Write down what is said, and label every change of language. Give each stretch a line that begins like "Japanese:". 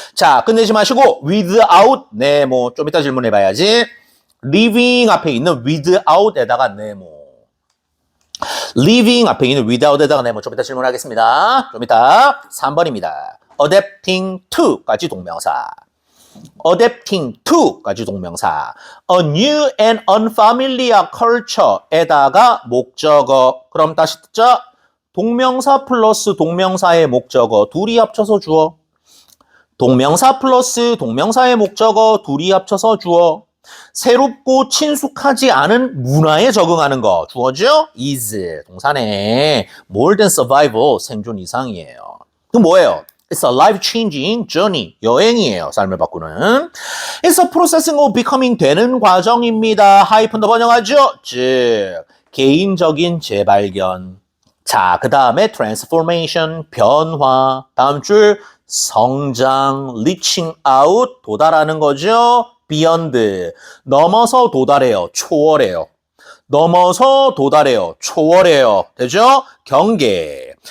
Korean: 자, 끝내지 마시고 without 네모 좀 이따 질문해봐야지. living 앞에 있는 without에다가 네모 living 앞에 있는 without에다가 네모 좀 이따 질문하겠습니다. 좀 이따 3번입니다.
English: adapting to
Korean: 까지 동명사. adapting to까지 동명사.
English: a new and unfamiliar culture에다가 목적어.
Korean: 그럼 다시 듣자. 동명사 플러스 동명사의 목적어 둘이 합쳐서 주어. 동명사 플러스 동명사의 목적어 둘이 합쳐서 주어. 새롭고 친숙하지 않은 문화에 적응하는 거 주어죠? is 동사네.
English: more than survival
Korean: 생존 이상이에요. 그 뭐예요?
English: It's a life-changing journey.
Korean: 여행이에요. 삶을 바꾸는.
English: It's a processing of becoming
Korean: 되는 과정입니다. 하이픈 더 번역하죠? 즉 개인적인 재발견. 자, 그 다음에 transformation, 변화. 다음 줄 성장,
English: reaching out,
Korean: 도달하는 거죠? beyond, 넘어서 도달해요. 초월해요. 넘어서 도달해요. 초월해요. 되죠? 경계.